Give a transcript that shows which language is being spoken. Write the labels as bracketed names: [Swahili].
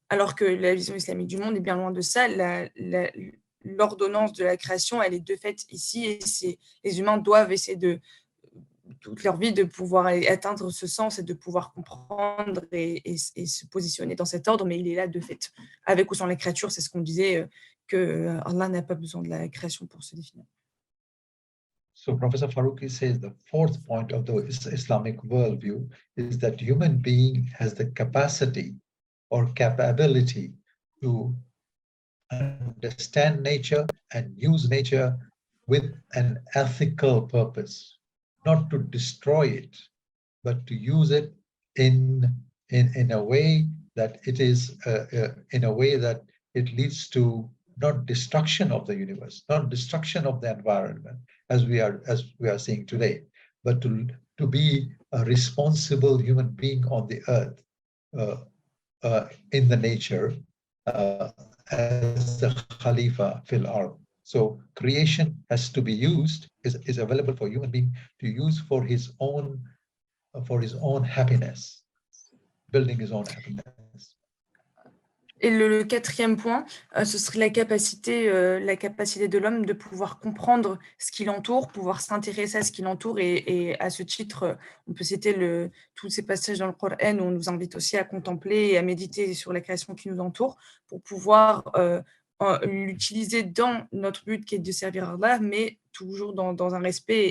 [French] Alors que la vision islamique du monde est bien loin de ça. L'ordonnance de la création, elle est de fait ici, et les humains doivent essayer toute leur vie de pouvoir atteindre ce sens et de pouvoir comprendre et se positionner dans cet ordre, mais il est là de fait. Avec ou sans la créature, c'est ce qu'on disait, que Allah n'a pas besoin de la création pour se définir. [English] So Professor Faruqi says the fourth point of the Islamic worldview is that human being has the capacity or capability to understand nature and use nature with an ethical purpose, not to destroy it, but to use it in a way that it is in a way that it leads to not destruction of the universe, not destruction of the environment, as we are seeing today, but to be a responsible human being on the earth, in the nature, as the [Arabic] Khalifa fil ard. [English] So creation has to be used, is available for human being to use for his own happiness, building his own happiness. [French] Et le quatrième point, ce serait la capacité de l'homme de pouvoir comprendre ce qui l'entoure, pouvoir s'intéresser à ce qui l'entoure, et à ce titre, on peut citer tous ces passages dans le Coran où on nous invite aussi à contempler et à méditer sur la création qui nous entoure, pour pouvoir l'utiliser dans notre but qui est de servir Allah, mais toujours dans un respect.